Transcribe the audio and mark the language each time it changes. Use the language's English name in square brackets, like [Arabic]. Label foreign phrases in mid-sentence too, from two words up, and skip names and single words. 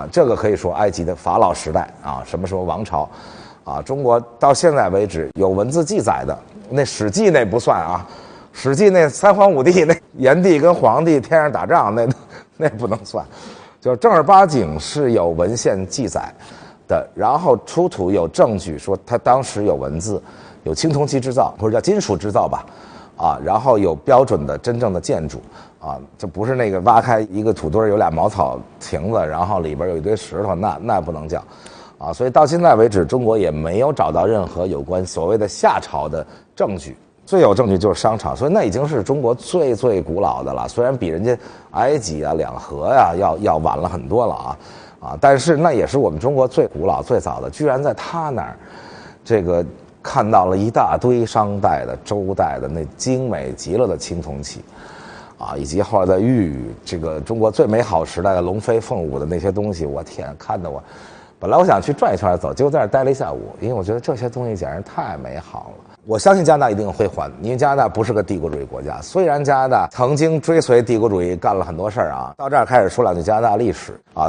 [Chinese] 這個可以說埃及的法老時代啊，什麼王朝。啊，中國到現在為止有文字記載的，那《史記》那不算啊，《史記》那三皇五帝那炎帝跟黃帝天上打仗那不能算，就正儿八經是有文獻記載的，然後出土有證據說他當時有文字，有青銅器制造或者叫金屬制造吧，啊，然後有標準的真正的建築啊，这不是那個挖開一個土堆有倆茅草亭子，然後裡邊有一堆石頭，那不能叫。啊，所以到現在為止，中國也沒有找到任何有關所謂的夏朝的證據，最有證據就是商朝，所以那已經是中國最古老的了。雖然比人家埃及啊、兩河呀要晚了很多了啊，但是那也是我們中國最古老、最早的。居然在他那兒，這個看到了一大堆商代的、周代的那精美極了的青銅器，啊，以及後來的玉，這個中國最美好時代的龍飛鳳舞的那些東西，我天，看得我。本來我想去轉一圈走，結果在那兒待了一下午，因為我覺得這些東西簡直太美好了。我相信加拿大一定會還，因為加拿大不是個帝國主義國家。雖然加拿大曾經追隨帝國主義幹了很多事兒啊，到這兒開始說兩句加拿大歷史啊。